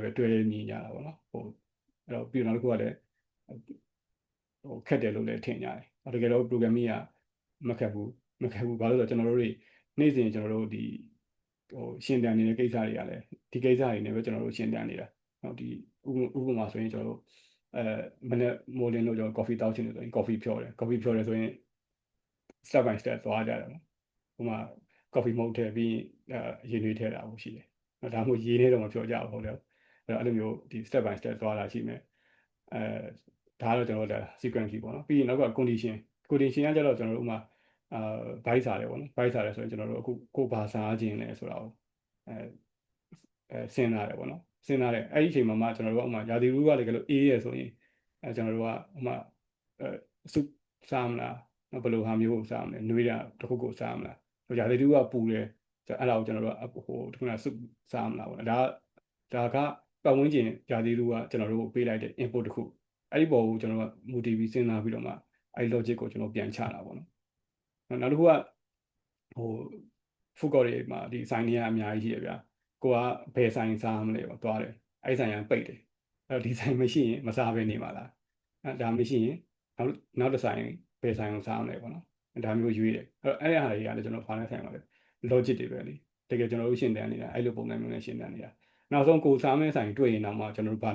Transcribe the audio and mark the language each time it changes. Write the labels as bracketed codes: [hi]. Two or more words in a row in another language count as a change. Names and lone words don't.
[my] ပဲတွဲမြင်ကြတာပေါ့နော်အဲ့တော့ပြီးတော့နောက်တစ်ခုကလည်းခက်တယ်လို့လည်းထင်ကြတယ်တကယ်တော့ programming ကမခက်ဘူးဘာလို့လဲဆိုတော့ကျွန်တော်တို့တွေနေ့စဉ်ကျွန်တော်တို့ဒီ ရှင်းတန်နေတဲ့ကိစ္စတွေကလည်းဒီကိစ္စတွေနဲ့ပဲကျွန်တော်တို့ရှင်းတန်နေတာနော်ဒီဥပမာဆိုရင်ကျွန်တော်တို့မနေ့မိုးလင်းလို့ ကျွန်တော် coffee တောက်ချင်တယ်ဆိုရင် coffee ဖြော်တယ်ဆိုရင် [en] step by step [my] သွားကြတယ်နော်ဥပမာ coffee မဟုတ်ထည့်ပြီးရေနွေးထည့်တာကိုရှိတယ်ဒါမှမဟုတ်ရေနဲ့တော့မဖြော်ကြဘူးဟုတ်တယ်အဲ့လိုမျိုးဒီ [en] step by step [my] သွားတာရှိမယ်ဒါကတော့ကျွန်တော်တို့ sequence ပေါ့နော်ပြီးရင်နောက်က condition ကကြတော့ကျွန်တော်တို့ဥမာbite စာတယ်ပေါ့နော် bite စာတယ်ဆိုရင်ကျွန်တော်တို့အခုကိုဘာစားခြင်းလဲဆိုတာကို စဉ်းစားတယ်ပေါ့နော်စဉ်းစားတယ်အဲ့ဒီအချိန်မှာမှကျွန်တော်တို့ကဥမာရာသီဥတုကလည်းကလို့အေးရဆိုရင်ကျွန်တော်တို့ကဥမာစုစားမလားဘယ်လိုဟာမျိုးကိုစားမလဲနှွေးတာတစ်ခုကိုစားမလားရာသီဥတုကပူတယ်အဲ့ဒါကိုကျွန်တော်တို့ကဒီကစုစားမလားပေါ့ဒါကပတ်ဝန်းကျင်ရာသီဥတုကကျွန်တော်တို့ပေးလိုက်တဲ့ input တစ်ခုအဲ့ဒီပေါ်ကိုကျွန်တော်တို့က motive စဉ်းစားပြီးတော့မှအဲ့ logic ကိုကျွန်တော်ပြန်ချတာပေါ့နော်နောက်တစ်ခုက food court တွေမှာဒီဆိုင်တွေကအများကြီးရှိရဗျာကိုကဘယ်ဆိုင်စားမလဲပေါ့သွားတယ်အဲ့ဆိုင်ကပိတ်တယ်အဲ့တော့ဒီဆိုင်မရှိရင်မစားဘဲနေပါလားဒါမရှိရင်နောက်တစ်ဆိုင်ဘယ်ဆိုင်ကိုစားမလဲပေါ့နော်ဒါမျိုးရွေးတယ်အဲ့ဒါတွေကလည်းကျွန်တော်ဖားနေဆိုင်ပါပဲ logic တွေပဲလေတကယ်ကျွန်တော်တို့ရှင်းတန်းနေတာအဲ့လိုပုံစံမျိုးနဲ့ရှင်းတန်းနေတာနောက်ဆုံးကိုစားမဲ့ဆိုင်တွေ့ရင်တော့မှကျွန်တော်တို့ဘာ